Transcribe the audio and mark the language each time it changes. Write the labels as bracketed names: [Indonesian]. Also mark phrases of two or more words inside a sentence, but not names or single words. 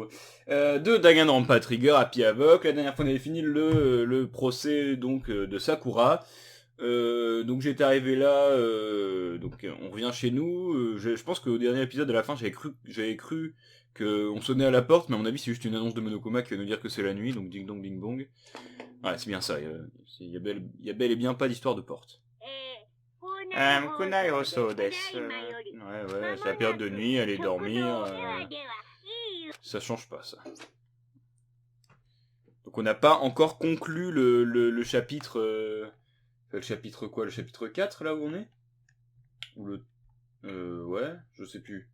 [French] De Danganronpa Trigger, Happy Havoc, la dernière fois on avait fini le procès donc de Sakura, donc j'étais arrivé là, donc on revient chez nous, je pense qu'au dernier épisode à la fin j'avais cru qu'on sonnait à la porte, mais à mon avis c'est juste une annonce de Monokuma qui va nous dire que c'est la nuit, donc ding dong ding bong. Ouais, c'est bien ça. Il y a bel et bien pas d'histoire de porte. [Japanese] 校内放送です. [French] Ouais, c'est la période de nuit, aller dormir. Ça change pas, ça. Donc on n'a pas encore conclu le chapitre... le chapitre quoi? Le chapitre 4, là où on est? Ou le... ouais, je sais plus.